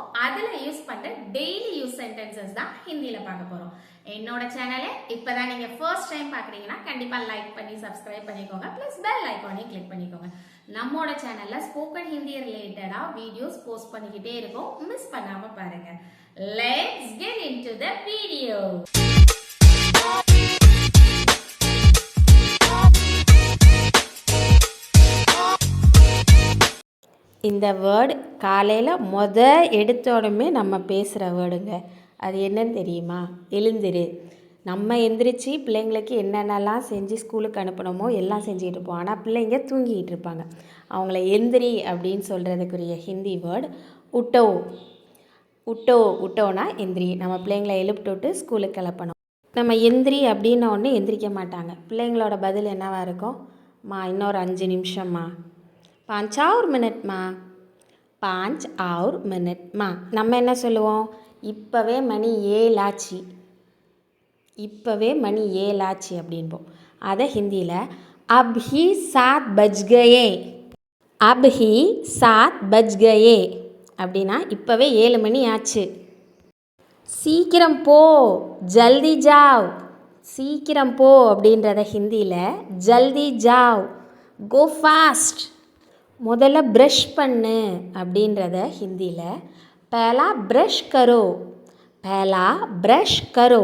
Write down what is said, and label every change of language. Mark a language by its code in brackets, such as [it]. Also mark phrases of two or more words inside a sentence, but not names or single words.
[ta] அதில் யூஸ் பண்ணுற [en] daily use sentences [ta] தான் ஹிந்தியில் பார்க்க போகிறோம். என்னோட சேனலை இப்போ தான் நீங்கள் [en] first time [ta] பார்க்குறீங்கன்னா கண்டிப்பாக லைக் பண்ணி சப்ஸ்கிரைப் பண்ணிக்கோங்க. [en] plus bell iconaiyum [ta] கிளிக் பண்ணிக்கோங்க. நம்மளோட சேனலில் [en] spoken Hindi relatedaaga videos post [ta] பண்ணிக்கிட்டே இருக்கோம். மிஸ் பண்ணாமல் பாருங்கள். [en] Let's get into the video. [ta] இந்த வேர்டு காலையில் எடுத்தோடமே நம்ம பேசுகிற வேர்டுங்க. அது என்னன்னு தெரியுமா? எழுந்திரு. நம்ம எந்திரிச்சு பிள்ளைங்களுக்கு என்னென்னலாம் செஞ்சு ஸ்கூலுக்கு அனுப்பணுமோ எல்லாம் செஞ்சுட்டு இருப்போம். ஆனால் பிள்ளைங்க தூங்கிக்கிட்டு இருப்பாங்க. அவங்கள எந்திரி அப்படின்னு சொல்கிறதுக்குரிய ஹிந்தி வேர்டு உட்டோ. உட்டோனா எந்திரி. நம்ம பிள்ளைங்களை எழுப்பிட்டு ஸ்கூலுக்கு கிளப்பணும். நம்ம எந்திரி அப்படின்ன உடனே எந்திரிக்க மாட்டாங்க. பிள்ளைங்களோட பதில் என்னவாக இருக்கும்? இன்னொரு 5 நிமிஷம்மா, [hi] 5 और मिनट [ta] மா, [hi] 5 और मिनट [ta] மா. நம்ம என்ன சொல்லுவோம்? இப்போவே மணி 7 ஆச்சு, இப்போவே மணி 7 ஆச்சு அப்படின்போம். அதை ஹிந்தியில் [hi] अब ही 7 बज गए, अब ही 7 बज गए [ta] அப்படின்னா இப்போவே 7 மணி ஆச்சு. சீக்கிரம் போ, [hi] जल्दी जाओ. [ta] சீக்கிரம் போ அப்படின்றத ஹிந்தியில் [hi] जल्दी जाओ, [en] go fast. [ta] முதல்ல ப்ரஷ் பண்ணு அப்படின்றத ஹிந்தியில் [hi] पहला ब्रश करो, पहला ब्रश करो.